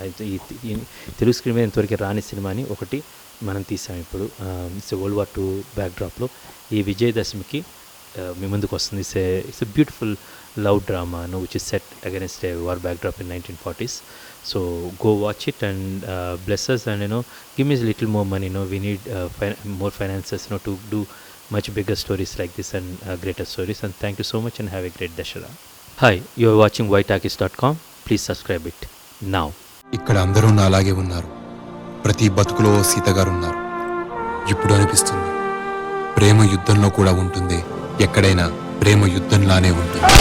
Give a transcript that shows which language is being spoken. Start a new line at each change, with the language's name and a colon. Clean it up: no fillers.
Telugu: ఈ తెలుగు స్క్రీన్ మీద ఇంతవరకు రాని సినిమాని ఒకటి మనం తీసాం ఇప్పుడు. ఇట్స్ World War II బ్యాక్డ్రాప్లో ఈ విజయదశమికి మీ ముందుకు వస్తుంది.
English: It's a beautiful love drama which is set against a war backdrop in 1940s. So go watch it and bless us and give me a little more money. We need more finances to do much bigger stories like this and greater stories. And thank you so much and have a great Dashara. Hi, you are watching whiteartist.com. Please subscribe it now.
Telugu: ఇక్కడ అందరూ నా అలాగే ఉన్నారు, ప్రతి బతుకులో సీత గారు ఉన్నారు. ఇప్పుడు అనిపిస్తుంది ప్రేమ యుద్ధంలో కూడా ఉంటుంది, ఎక్కడైనా ప్రేమ యుద్ధంలానే ఉంటుంది.